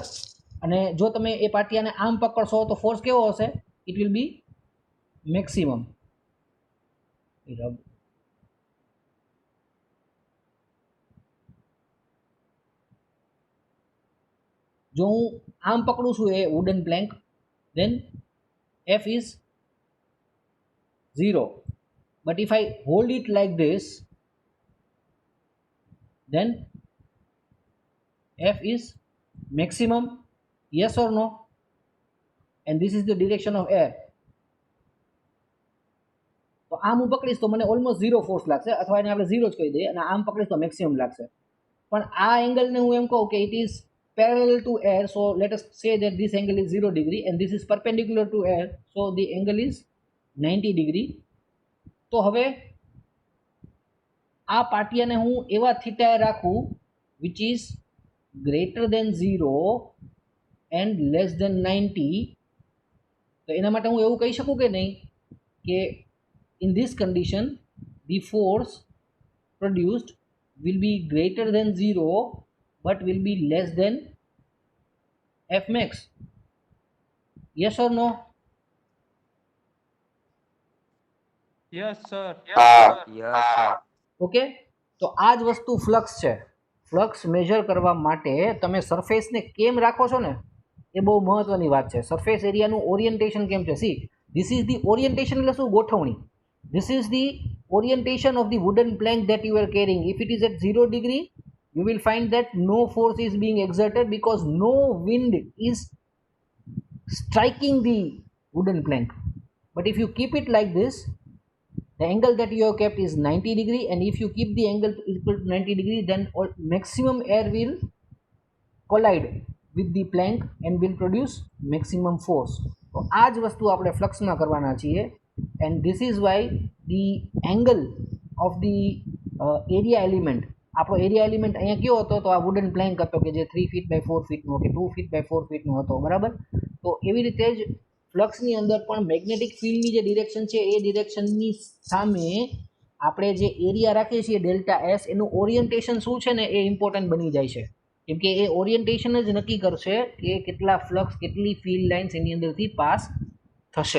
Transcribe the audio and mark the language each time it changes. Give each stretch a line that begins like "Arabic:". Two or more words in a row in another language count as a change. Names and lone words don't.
Gujarati: અને જો તમે એ પાટિયાને આમ પકડશો તો ફોર્સ કેવો હશે?
English: it will be maximum.
Gujarati: જો હું આમ પકડું છું એ
English: wooden plank, then F is 0. But if I hold it like this, then F is maximum. Yes or no? And this is the direction of air.
Gujarati: તો આમ હું પકડીશ તો મને
English: almost zero force
Gujarati: લાગશે, અથવા એને આપણે ઝીરો જ કહી દઈએ, અને આમ પકડીશ તો મેક્સિમમ લાગશે. પણ આ એંગલને હું એમ કહું કે
English: it is parallel to air, so let us say that this angle is 0 degree and this is perpendicular to air, so the angle is 90 degree.
Gujarati: તો હવે આ પાટિયાને હું એવા થીટાએ રાખું
English: which is greater than 0 and less than 90,
Gujarati: તો એના માટે હું એવું કહી શકું કે નહીં કે
English: in this condition the force produced will be greater than 0 but will be less than F max. Yes or no? yes sir.
Gujarati: હા. ઓકે, તો આ જ વસ્તુ ફ્લક્સ છે.
English: flux measure
Gujarati: કરવા માટે તમે સરફેસને કેમ રાખો છો ને એ બહુ મહત્વની વાત છે. સરફેસ એરિયાનું ઓરિએન્ટેશન કેમ છે?
English: see this is the orientation
Gujarati: એટલે શું? ગોઠવણી.
English: this is the orientation of the wooden plank that you are carrying. if it is at 0 degree you will find that no force is being exerted because no wind is striking the wooden plank. But if you keep it like this, the angle that you have kept is 90 degree, and if you keep the angle equal to 90 degree, then maximum air will collide with the plank and will produce maximum force.
Gujarati: તો આ જ વસ્તુ આપણે ફ્લક્સમાં કરવાના છીએ,
English: and this is why the angle of the area element,
Gujarati: આપણો
English: area element
Gujarati: અહીંયા કયો હતો? તો આ વુડન પ્લેન્ક હતો કે જે
English: 3 feet by 4 feet
Gujarati: નો કે
English: 2 feet by 4 feet
Gujarati: નો હતો, બરાબર? તો એવી રીતે જ ફ્લક્સની અંદર પણ
English: magnetic field
Gujarati: જે ડિરેક્શન છે એ ડિરેક્શનની સામે આપણે જે એરિયા રાખીએ છીએ
English: delta S,
Gujarati: એનું ઓરિએન્ટેશન શું છે ને એ ઇમ્પોર્ટન્ટ બની જાય છે, કેમ કે એ ઓરિએન્ટેશન જ નક્કી કરશે કે કેટલા ફ્લક્સ, કેટલી
English: field lines
Gujarati: એની અંદરથી પાસ થશે.